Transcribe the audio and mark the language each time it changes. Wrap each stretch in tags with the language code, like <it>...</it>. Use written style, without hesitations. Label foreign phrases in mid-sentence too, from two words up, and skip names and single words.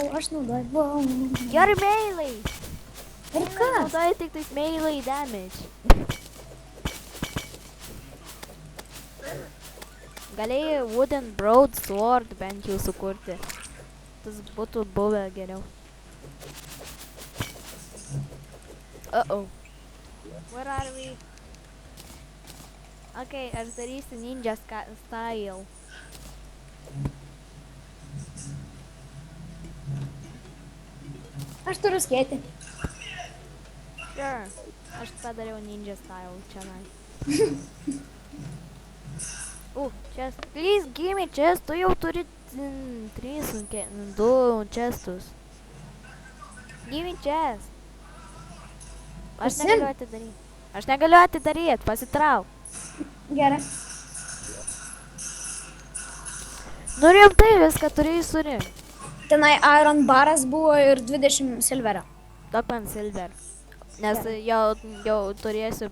<en>You're melee.</en> <lt>Ir kas? Naudoju tik tais</lt> <en>melee damage.</en> <lt>Galėjai</lt> <en>wooden broadsword</en> <lt>bent jau sukurti. Tas būtų buvę geriau. Uh-oh.</lt> <en>Where are we?</en> <lt>Okay, aš darysiu</lt> <en>ninja style.</en> <lt>Aš turiu skėti. Sure. Aš padariau</lt> <en>ninja style</en> <lt>čionai.</lt> <en>Chest. Please give me chest.</en> <lt>Tu jau turi 2 chestus.</lt> <en>Give me chest.</en> <lt>Aš negaliu atidaryt. Pasitrauk. Gerai. Nu rimtai viską turėjai surinkti. Tenai iron baras buvo ir 20 silverio. Duok man silver. Nes jau turėsiu.</lt>